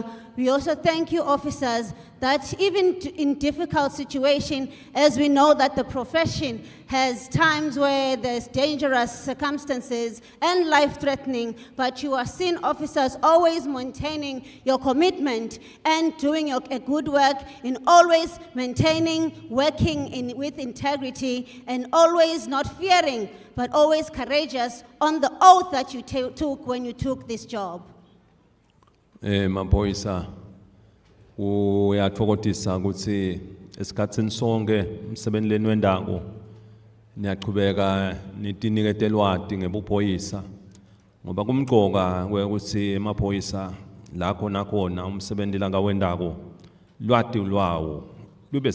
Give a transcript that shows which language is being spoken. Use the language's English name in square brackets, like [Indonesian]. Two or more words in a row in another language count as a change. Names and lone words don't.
[English] We also thank you, officers, that even in difficult situations, as we know that the profession has times where there's dangerous circumstances and life-threatening, but you are seen, officers, always maintaining your commitment and doing a good work in always maintaining, working with integrity, and always not fearing, but always courageous on the oath that you took when you took this job. [Swati] Maphoyisa uyathokozisa ukuthi esikhatsini sonke umsebenzi leni wendako niyaqhubeka nitinikete lwati ngebuphoyisa ngoba kumgcoka ukuthi emaphoyisa la khona umsebenzi la ngawendako lwati lwawo lube